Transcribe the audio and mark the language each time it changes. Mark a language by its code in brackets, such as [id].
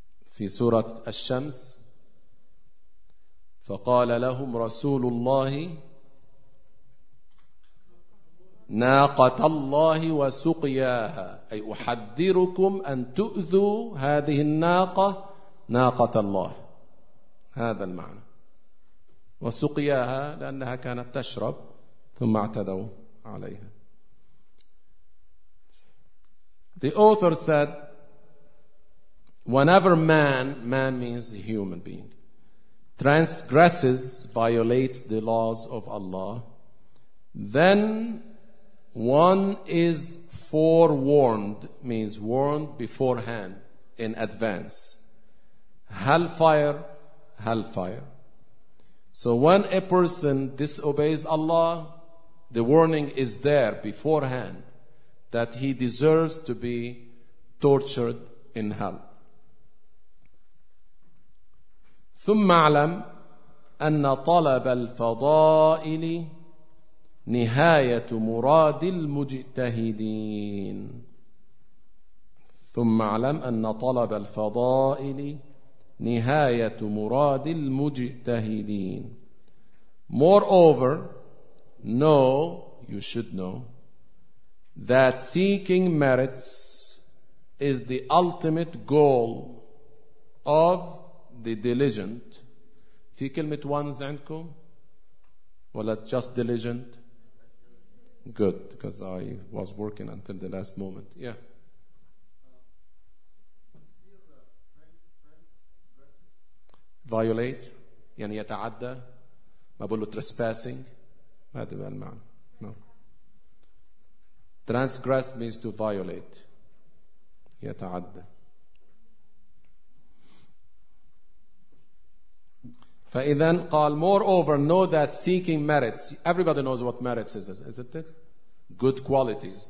[ar] في سورة الشمس فقال لهم رسول الله ناقة الله وسقياها، أي أحذركم أن تؤذوا هذه الناقة ناقة الله، هذا المعنى. وسقياها لأنها كانت تشرب ثم اعتدوا عليها. [en] The author said, whenever man means a human being, transgresses, violates the laws of Allah, then one is forewarned, means warned beforehand, in advance. Hellfire, hellfire. So when a person disobeys Allah, the warning is there beforehand that he deserves to be tortured in hell. [ar] ثم اعلم أن طلب الفضائل نهاية مراد المجتهدين. ثم اعلم أن طلب الفضائل نهاية مراد المجتهدين. [en] Moreover, know, you should know, that seeking merits is the ultimate goal of the diligent. [ar] في كلمة [en] ones [ar] عندكم ولا [en] just diligent؟ Good, because I was working until the last moment. Yeah. [ar] Violate, يعني يتعدى. ما بقوله trespassing. هذا بقى المعنى. [en] No. Transgress means to violate. [ar] يتعدى. فإذا قال [en] moreover know that seeking merits. Everybody knows what merits is, isn't it? Good qualities.